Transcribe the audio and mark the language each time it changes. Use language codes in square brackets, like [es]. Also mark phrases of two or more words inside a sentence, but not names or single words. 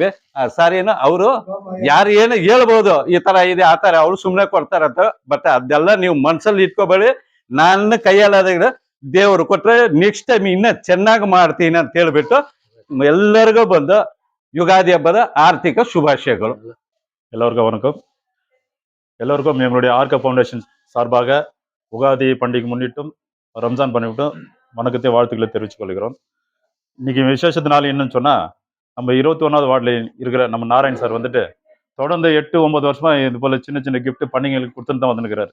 [kn] ಆ ಸಾರಿನ ಅವರು ಯಾರು ಏನು ಹೇಳ್ಬೋದು, ಈ ತರ ಇದೆ ಆ ತರ, ಅವ್ರು ಸುಮ್ನೆ ಕೊಡ್ತಾರಂತ. ಬಟ್ ಅದೆಲ್ಲ ನೀವು ಮನ್ಸಲ್ಲಿ ಇಟ್ಕೋಬೇಡಿ. ನನ್ನ ಕೈಯಲ್ಲಾದಾಗ ದೇವರು ಕೊಟ್ರೆ [en] next time [kn] ಇನ್ನ ಚೆನ್ನಾಗಿ ಮಾಡ್ತೀನಿ ಅಂತ ಹೇಳ್ಬಿಟ್ಟು ಎಲ್ಲರಿಗೂ ಬಂದು ಯುಗಾದಿ ಹಬ್ಬದ ಆರ್ಥಿಕ ಶುಭಾಶಯಗಳು. [ta] எல்லோருக்கும் வணக்கம். எல்லோருக்கும் நம்மளுடைய ஆர்கா ஃபவுண்டேஷன் சார்பாக உகாதி பண்டிகை முன்னிட்டும் ரம்ஜான் பண்ணிவிட்டும் வணக்கத்தை வாழ்த்துக்களை தெரிவித்துக் கொள்கிறோம். இன்னைக்கு விசேஷத்தினால என்னன்னு சொன்னா, நம்ம 21வது வார்டில் இருக்கிற நம்ம நாராயண் சார் வந்துட்டு தொடர்ந்து 8-9 வருஷமா இது போல சின்ன சின்ன கிஃப்ட் பண்டிகைகளுக்கு கொடுத்துட்டு தான் வந்துருக்கிறாரு.